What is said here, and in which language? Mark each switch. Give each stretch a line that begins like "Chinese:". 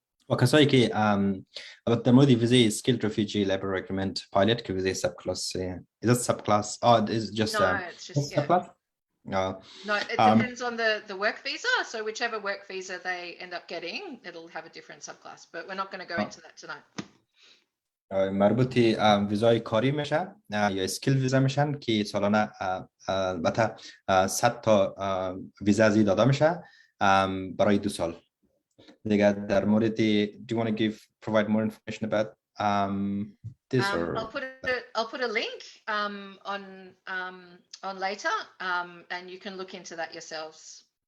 Persian: و کسایی که در مورد ویزای Skilled Refugee Labour Agreement Pilot که ویزای Subclass
English: is it Subclass? It's just it's just Subclass? No, it depends on the work visa. So whichever work visa they end up getting, it'll have a different subclass. But we're not going to go into that tonight.
Persian: مربوط ویزای کاری میشه یا اسکیل ویزا میشن که سالانه البته 100 تا ویزا زی داده میشه برای 2 سال. دیگه در مورد
English: do you want to provide more information about this I'll put a link on later, and you can look into that yourselves.